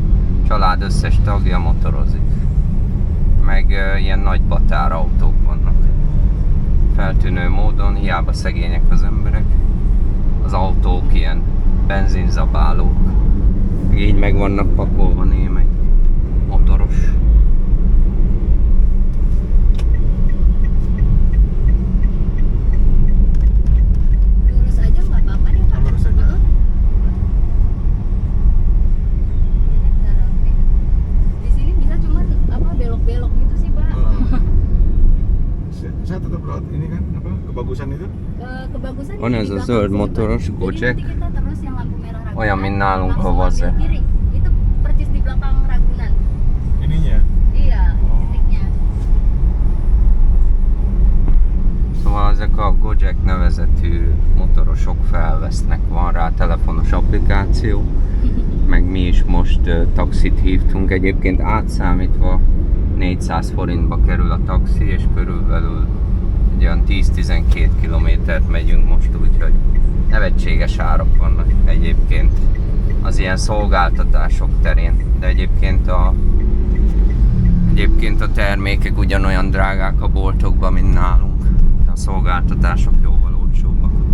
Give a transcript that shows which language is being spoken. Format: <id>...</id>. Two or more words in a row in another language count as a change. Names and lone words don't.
<hu>Család összes tagja motorozik. Meg ilyen nagy batárautók vannak. Feltűnő módon, hiába szegények az emberek, az autók ilyen benzinzabálók. Így meg vannak pakolva némelyik motoros.</hu> <id>Lurus aja nggak apa-apa nih Pak. Lurus aja. Heeh. Ini nggak rapi. Di sini bisa cuma apa belok-belok gitu sih Pak. Saya tetap lewat ini kan apa kebagusan itu. Kebagusan</id> <hu>Van</hu> <id>di</id> <hu>ez a</hu> <id>belakang</id> <hu>zöld</hu> <id>sini, Pak.</id> <hu>motoros</hu> <id>Jadi Gojek. nanti kita terus yang lampu merah Ragunan,</id> <hu>Olyan, mint nálunk a</hu> <id>langsung</id> <hu>Vaze.</hu> <id>ambil kiri. Itu percis di belakang Ragunan. Ininya. Iya, Oh. titiknya.</id> <hu>Szóval ezek a Gojek nevezetű motorosok felvesznek, van rá telefonos applikáció, meg mi is most taxit hívtunk, egyébként átszámítva 400 forintba kerül a taxi, és körülbelül egy olyan 10-12 kilométert megyünk most, úgyhogy nevetséges árak vannak egyébként az ilyen szolgáltatások terén, de egyébként a termékek ugyanolyan drágák a boltokban, mint nálunk, de a szolgáltatások jóval olcsóbbak.</hu>